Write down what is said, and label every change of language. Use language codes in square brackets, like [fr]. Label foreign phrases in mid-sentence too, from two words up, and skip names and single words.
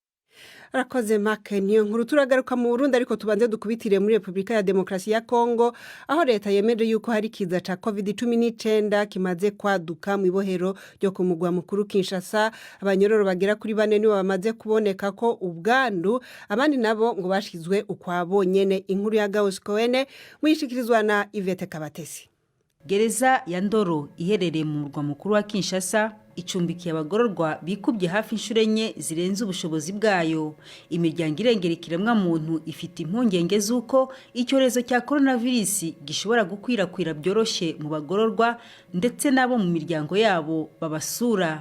[rn] Arakoze Mark niyo nkuru. Turagaruka mu Burundi ariko tubanze dukubitire muri Republika ya Demokarasi ya Kongo aho leta yemeje yuko hari kiza ca COVID-19 kimaze kwaduka mu ibohero ryo ku mugwa mukuru Kinshasa. Abanyororo bagera kuri 4 nibo bamaze kuboneka ko ubwandu, abandi nabo ngo bashizwe ukwabo nyene. Inkuru ya Gauskowene muyishikirizwa na Yvette Kabatesi. [rw] Gereza ya Ndoro iherereye mu murwa mukuru wa Kinshasa icumbikiye abagororwa bikubye hafi inshure enye zirenze ubushobozi bwayo. Imiryango irengera ikiremwa muntu ifite impungenge z'uko icyorezo cya coronavirus gishobora gukwirakwira byoroshe mu bagororwa ndetse nabo mu miryango yabo babasura.